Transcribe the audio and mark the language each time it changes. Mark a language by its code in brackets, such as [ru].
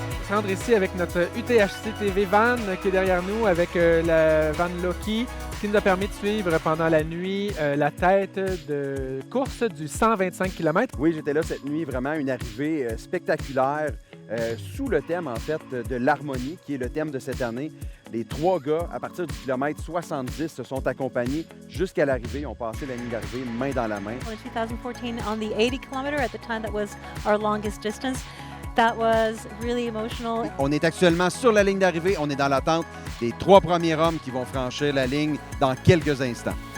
[fr] rendre ici avec notre UTHC TV van qui est derrière nous avec la van Loki qui nous a permis de suivre pendant la nuit la tête de course du 125 km. Oui, j'étais là cette nuit, vraiment une arrivée spectaculaire sous le thème en fait de l'harmonie qui est le thème de cette année. Les 3 gars, à partir du kilomètre 70, se sont accompagnés jusqu'à l'arrivée. Ils ont passé la ligne d'arrivée main dans la main. [en] In 2014, on the 80 km, at the time that was our longest distance, that was really emotional. [fr] On est actuellement sur la ligne d'arrivée. On est dans l'attente des 3 premiers hommes qui vont franchir la ligne dans quelques instants.